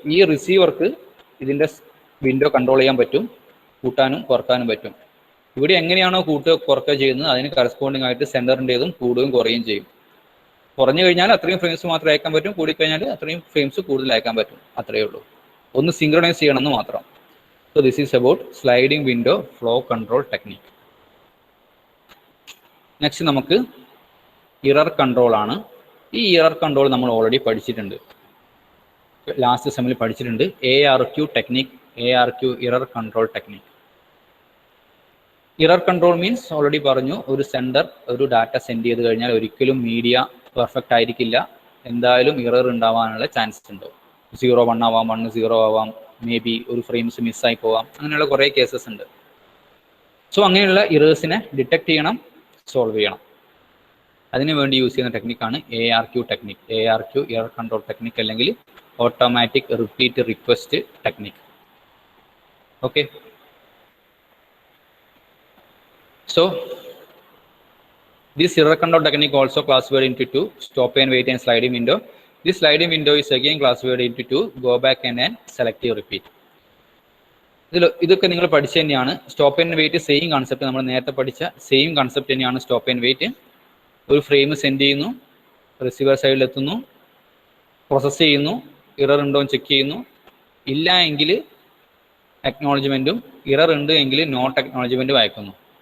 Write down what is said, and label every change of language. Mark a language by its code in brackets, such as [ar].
[ml] ഈ റിസീവർക്ക് ഇതിൻ്റെ window control ചെയ്യാൻ പറ്റും, കൂട്ടാനും കുറക്കാനും പറ്റും. ഇവിടെ എങ്ങനെയാണോ കൂട്ടുക കുറക്കുക ചെയ്യുന്നത്, അതിന് കറസ്പോണ്ടിങ് ആയിട്ട് സെൻറ്ററിൻ്റെതും കൂടുകയും കുറയുകയും ചെയ്യും. കുറഞ്ഞു കഴിഞ്ഞാൽ അത്രയും ഫ്രെയിംസ് മാത്രമേ അയക്കാൻ പറ്റും, കൂടിക്കഴിഞ്ഞാൽ അത്രയും ഫ്രെയിംസ് കൂടുതൽ അയക്കാൻ പറ്റും. അത്രയേ ഉള്ളൂ. ഒന്ന് സിങ്ക്രണൈസ് ചെയ്യണമെന്ന് മാത്രം. [en] So this is about sliding window flow control technique. [ml] Next നമുക്ക് എറർ കൺട്രോൾ ആണ്. ഈ എറർ കൺട്രോൾ നമ്മൾ ഓൾറെഡി പഠിച്ചിട്ടുണ്ട്, ലാസ്റ്റ് സെമ്മിൽ പഠിച്ചിട്ടുണ്ട്. ARQ technique, ARQ error control technique. Error control means already പറഞ്ഞു, ഒരു സെൻഡർ ഒരു ഡാറ്റ സെൻഡ് ചെയ്ത് കഴിഞ്ഞാൽ ഒരിക്കലും മീഡിയ പെർഫെക്റ്റ് ആയിരിക്കില്ല, എന്തായാലും ഇറർ ഉണ്ടാവാനുള്ള ചാൻസ് ഉണ്ട്. 0 1 ആവാം, 1 0 ആവാം, മേ ബി ഒരു ഫ്രെയിംസ് മിസ്സായി പോവാം, അങ്ങനെയുള്ള കുറേ കേസസ് ഉണ്ട്. സോ അങ്ങനെയുള്ള ഇറേഴ്സിനെ ഡിറ്റക്ട് ചെയ്യണം, സോൾവ് ചെയ്യണം. അതിനു വേണ്ടി യൂസ് ചെയ്യുന്ന ടെക്നിക്കാണ് ARQ technique. ARQ error control technique അല്ലെങ്കിൽ automatic repeat request technique. [en] Okay, so this error control technique also classified into two: stop and wait and sliding window. This sliding window is again classified into two: go back and selective repeat. [ml] ഇതൊക്കെ നിങ്ങൾ പഠിച്ചു തന്നെയാണ്. Stop and wait same concept, നമ്മൾ നേരത്തെ പഠിച്ച same concept തന്നെയാണ് stop and wait. ഒരു frame send ചെയ്യുന്നു, റിസീവർ സൈഡിൽ എത്തുന്നു, പ്രോസസ്സ് ചെയ്യുന്നു, ഇറർ ഉണ്ടോ എന്ന് ചെക്ക് ചെയ്യുന്നു, ഇല്ല എങ്കിൽ അക്നോളജ്മെൻറ്റും, ഇറർ ഉണ്ട് എങ്കിൽ നോട്ട് അക്നോളജ്മെൻറ്റും അയക്കുന്നു.